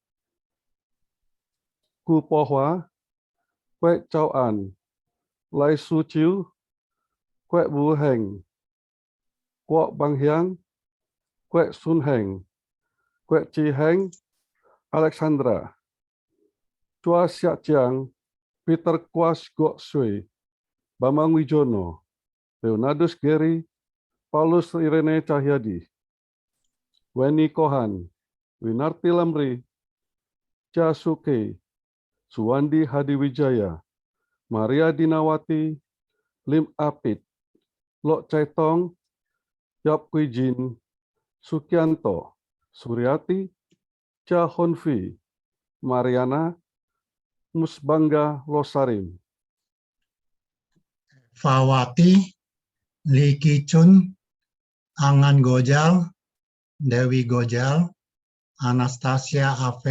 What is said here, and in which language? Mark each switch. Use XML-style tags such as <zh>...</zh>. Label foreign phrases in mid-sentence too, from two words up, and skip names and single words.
<id>Ku Po Hua, Kwek Chao An, Lai Su Chiu, Kwek Wu Heng, Kwok Bang Hiang, Kwek Sun Heng, Kwek Chi Heng, Alexandra, Chua Siak Chiang, Peter Kwas Gok Sui, Bambang Wijono, Leonardus Geri, Paulus Irene Cahyadi, Weni Kohan, Winarti Lamri, Cha Suke, Suwandi Hadiwijaya, Maria Dinawati, Lim Apit, Lok Chai Tong, Yap Kui Jin, Sukianto, Suryati, Cha Honfi, Mariana, Musbangga Losarim, Fawati, Lee Ki Chun, Angan Gojal, Dewi Gojal, Anastasia Ave</id>